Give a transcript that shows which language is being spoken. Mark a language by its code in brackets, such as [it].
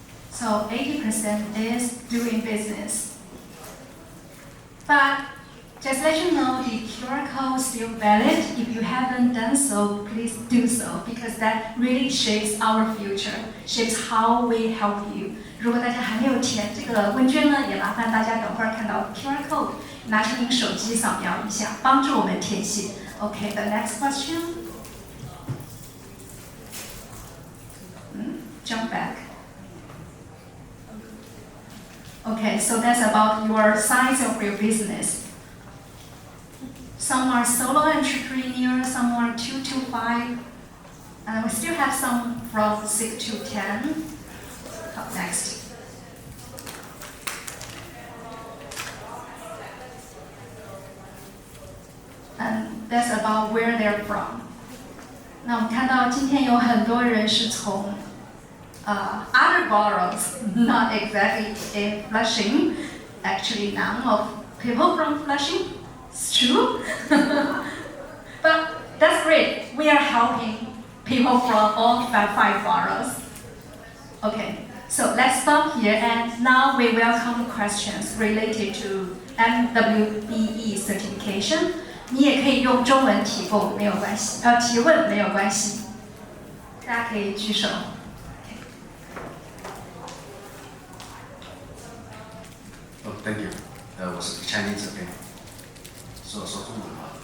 [en] So 80% is doing business. But just let you know, the QR code is still valid. If you haven't done so, please do so, because that really shapes our future, shapes how we help you. [zh] 如果大家还没有填这个问卷呢，也麻烦大家等会儿看到 QR code， 拿出您手机扫描一下，帮助我们填写。 [en] Okay, the next question. Jump back. Okay, so that's about your size of your business. Some are solo entrepreneurs, some are 2 to 5, and we still have some from 6 to 10. Up next. And that's about where they're from. [zh] 那我们看到今天有很多人是从 [en] other boroughs, not exactly in Flushing. Actually, none of people from Flushing. It's true. But that's great. We are helping people from all 5 boroughs. Okay, so let's stop here, and now we welcome questions related to MWBE Certification. [zh] 你也可以用中文提供，没有关系。提问没有关系，大家可以举手。 [en] Thank you. [zh] 我是 Chinese 这边，说中文吗？